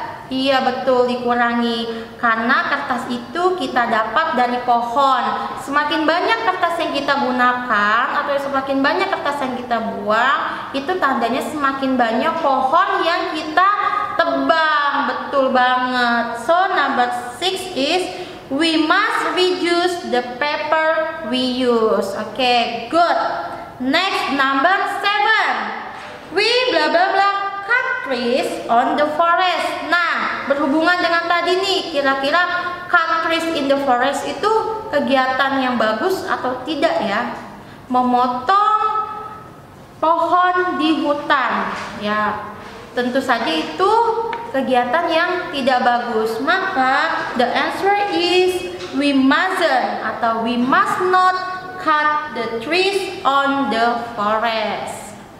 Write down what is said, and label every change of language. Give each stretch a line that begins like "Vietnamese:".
Indonesian: Iya, betul, dikurangi. Karena kertas itu kita dapat dari pohon. Semakin banyak kertas yang kita gunakan atau semakin banyak kertas yang kita buang, itu tandanya semakin banyak pohon yang kita tebang. Betul banget.
English: So number 6 is we must reduce the paper we use. Okay, good. Next, number 7. We bla bla bla cut trees on the forest.
Indonesian: Nah, berhubungan dengan tadi nih, kira-kira
English: cut trees in the forest
Indonesian: itu kegiatan yang bagus atau tidak ya? Memotong pohon di hutan, ya. Tentu saja itu kegiatan yang tidak bagus. Maka
English: the answer is we mustn't
Indonesian: atau
English: we must not cut the trees on the forest.